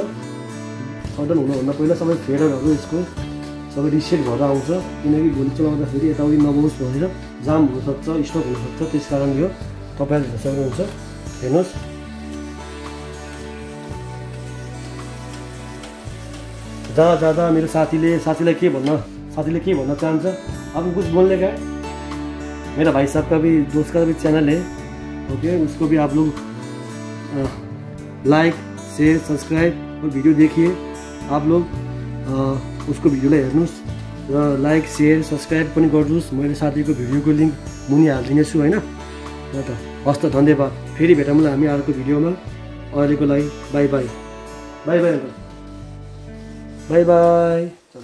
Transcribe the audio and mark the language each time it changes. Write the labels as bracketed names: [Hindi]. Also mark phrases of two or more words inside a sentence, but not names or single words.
[Nepali] सटडाउन हुनुभन्दा पहिला सबै फेडरहरू यसको सबै रिसेट भएर आउँछ, किनकि भोलि चलाउँदाखेरि यताउति नबोस् भनेर जाम हुनसक्छ, स्टक हुनसक्छ। त्यस कारणले हो, तपाईँहरूले हेर्न सक्नुहुन्छ। हेर्नुहोस्, जहाँ जाँदा मेरो साथीलाई के भन्न चाहन्छ, [Hindi] अब कुछ बोलने का। मेरा भाई साहब का भी दोस्त का भी चैनल है, ओके, उसको भी आप लोग [English] like share subscribe [Hindi] और वीडियो देखिए। आप लोग [Nepali] उसको भिडियोलाई हेर्नुहोस् र [English] like share subscribe [Nepali] पनि गर्नुहोस्। मैले साथीको भिडियोको लिङ्क मुनि हालिदिनेछु होइन। ल त हस् त, धन्यवाद। फेरि भेटौँला हामी अर्को भिडियोमा। अहिलेको लागि [English] bye bye. bye bye.